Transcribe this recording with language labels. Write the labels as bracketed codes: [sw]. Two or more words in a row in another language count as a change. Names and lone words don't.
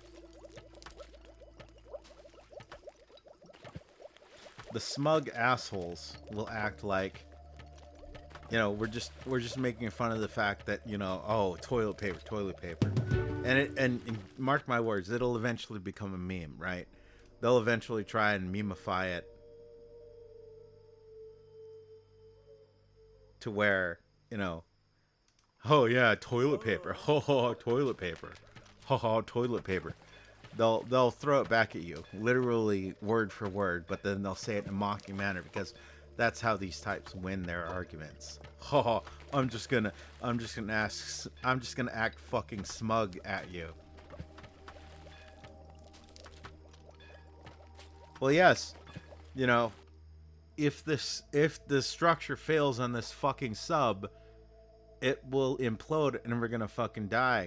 [en] The smug assholes will act like, you know, we're just making fun of the fact that, you know, oh, toilet paper. And mark my words, it'll eventually become a meme, right? They'll eventually try and memify it to where, you know, oh yeah, toilet paper. Ho ho, toilet paper. Ho ho, toilet paper. They'll throw it back at you, literally word for word, but then they'll say it in a mocking manner because that's how these types win their arguments. Ho ho, I'm just gonna act fucking smug at you. Well, yes, you know, if the structure fails on this fucking sub, it will implode and we're gonna fucking die.